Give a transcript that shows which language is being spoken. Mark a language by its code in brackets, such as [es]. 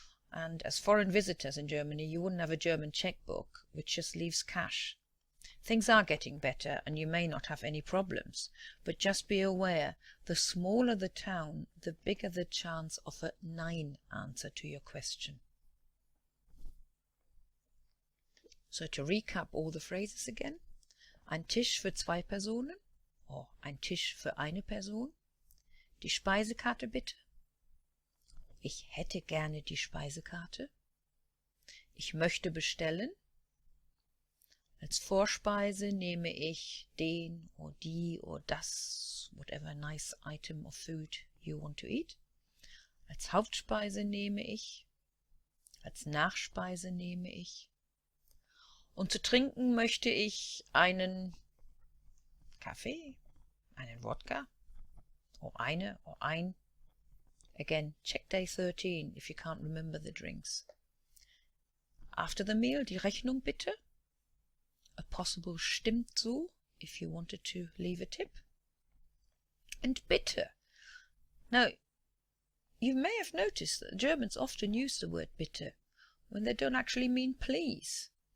[en] And as foreign visitors in Germany, you wouldn't have a German checkbook, which just leaves cash. Things are getting better and you may not have any problems, but just be aware, the smaller the town, the bigger the chance of a Nein answer to your question. So to recap all the phrases again: [de] ein Tisch für 2 Personen, or ein Tisch für eine Person. Die Speisekarte bitte. Ich hätte gerne die Speisekarte. Ich möchte bestellen. Als Vorspeise nehme ich den or die or das, [en] whatever nice item of food you want to eat. [de] Als Hauptspeise nehme ich. Als Nachspeise nehme ich. Und zu trinken möchte ich einen Kaffee, einen Wodka, or eine, or ein. [en] Again, check day 13 if you can't remember the drinks. After the meal, [de] die Rechnung bitte. [en] A possible [de] stimmt so [en] if you wanted to leave a tip. And bitte. Now, you may have noticed that Germans often use the word bitte when they don't actually mean please.